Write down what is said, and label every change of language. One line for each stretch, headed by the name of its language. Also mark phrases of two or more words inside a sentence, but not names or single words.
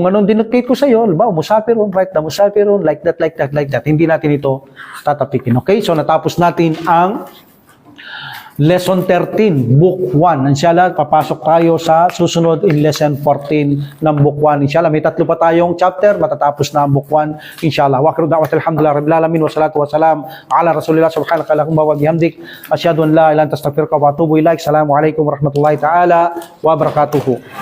Filipino: Kung anong dinoctate ko sa iyo, halimbawa,
English: musafirun, write na musafirun, like that.
Filipino: Hindi natin ito tatapikin. Okay? So, natapos natin ang Lesson 13, Book 1. Inshallah, papasok tayo sa susunod in Lesson 14 ng Book 1. Inshallah, may 3 pa tayong chapter, matatapos na ang Book 1. Inshallah.
Arabic: وآخر دعوتي الحمد لله رب العالمين والصلاة والسلام على رسول الله سبحانك اللهم وبحمدك أشهد أن لا إله إلا أنت أستغفرك وأتوب إليك. السلام عليكم ورحمة الله تعالى وبركاته.